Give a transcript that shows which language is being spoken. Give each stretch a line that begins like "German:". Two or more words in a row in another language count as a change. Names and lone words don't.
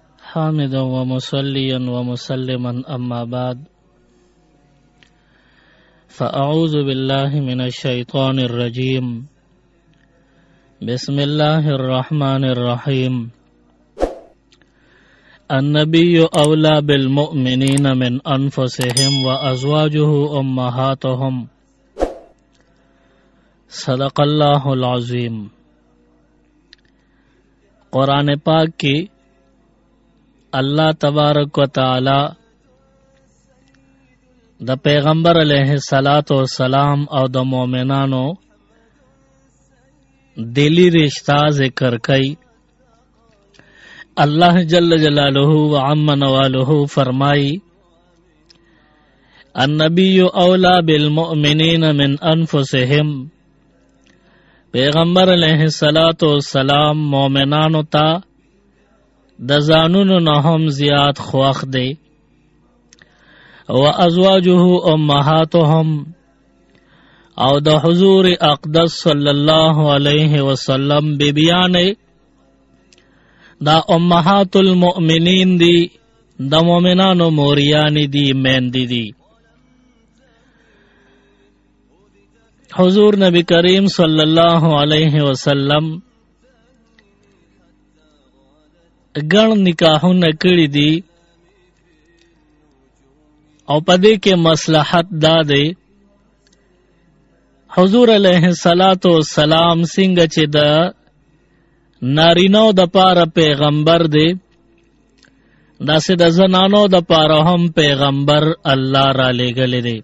Arabic: حامدا ومصليا ومسلما أما بعد فأعوذ بالله من الشيطان الرجيم بسم الله الرحمن الرحيم النبي أولى بالمؤمنين من أنفسهم وأزواجه أمهاتهم صدق اللہ العظیم۔
Pashto: قرآن پاک کی
Arabic: اللہ تبارک و تعالی
Pashto: د پیغمبر
Arabic: علیہ الصلاۃ والسلام
Pashto: او د مومنانو دلی رشتہ ذکر کئی۔
Arabic: اللہ جل جلالہ و عم نوالہ
Pashto: فرمائی
Arabic: النبی اولا بالمؤمنین من انفسهم،
Pashto: پیغمبر
Arabic: علیہ الصلاۃ والسلام
Pashto: مومنانو تا د ځانونو نه هم زیات خوښ دی۔
Arabic: و ازواجه امهاتهم،
Pashto: او د حضور اقدس
Arabic: صلی الله علیه وسلم
Pashto: بیبیانې دا
Arabic: امهات المؤمنین
Pashto: دی، د مومنانو موریانی دی، میندې دی۔ حضور نبی کریم
Arabic: صلی اللہ علیہ وسلم
Pashto: گن نکاحونه کړي دي او پدې کې مصلحت دا دی حضور
Arabic: علیہ الصلاۃ والسلام
Pashto: څنګه چې د نارینو د پاره پیغمبر دی داسې د زنانو د پاره هم پیغمبر الله را لېږلی دی۔